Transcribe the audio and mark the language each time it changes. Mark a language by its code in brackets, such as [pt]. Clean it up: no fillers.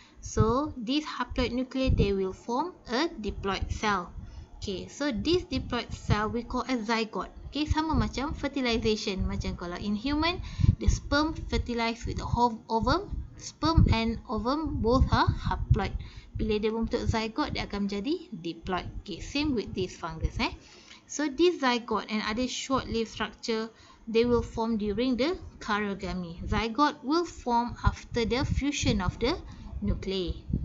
[en] So these haploid nuclei, they will form a diploid cell. Okay, so this diploid cell we call a zygote. Okay, [ms] sama macam fertilization. Macam kalau [en] in human, the sperm fertilize with the ovum. Sperm and ovum both are haploid. [ms] Bila dia membentuk zygote, dia akan menjadi diploid. [en] Okay, same with this fungus. So this zygote and other short-lived structure, they will form during the karyogamy. Zygote will form after the fusion of the nuclei.